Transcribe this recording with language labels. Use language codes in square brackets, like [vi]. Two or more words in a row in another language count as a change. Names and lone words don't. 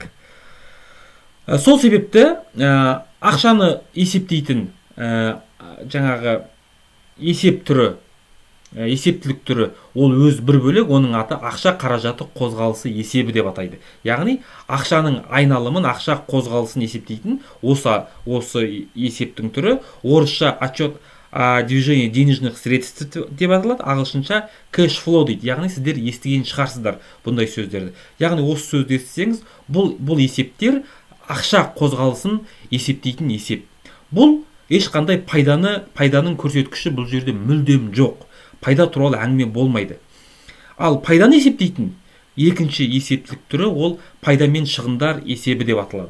[kk] Сол себепті ақшаны есептейтін жаңағы есеп түрі, есептілік түрі ол өз бір бөлек, оның аты ақша қаражаты қозғалысы есебі деп атайды. Яғни ақшаның айналымын, ақша қозғалысын есептейтін осы есептің түрі орысша [ru] отчет движение денежных средств [kk] деп аталады, ағылшынша [en] cash flow [kk] дейді. Яғни сіздер естіген шығарсыздар бұндай сөздерді. Яғни осы сөзді естісеңіз, бұл есептер ақша қозғалысын есептейтін есеп. Бұл ешқандай пайданың көрсеткіші бұл жерде мүлдем жоқ. Пайда туралы әңгіме болмайды. Ал пайданы есептейтін екінші есептілік түрі ол пайда мен шығындар есебі деп аталады.